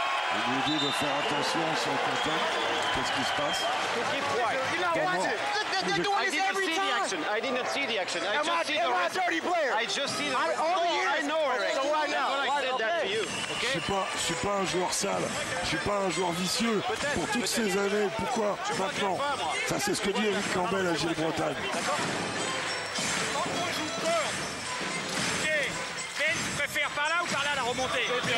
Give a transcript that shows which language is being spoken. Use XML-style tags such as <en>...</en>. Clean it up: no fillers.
<fr>Il lui dit de faire attention à son contact. Qu'est-ce qui se passe?</fr> <en>Keep quiet. You're not watching. They're doing this every time. I didn't see the action. I just see the dirty player. I just see the I know, Eric. So why now? I said that to you.</en> <fr>Je suis pas un joueur sale, je suis pas un joueur vicieux. Pour toutes ces années, pourquoi maintenant? Ça c'est ce que dit Eric Campbell à Gilles Bretagne. Par là ou par là la remontée?</fr>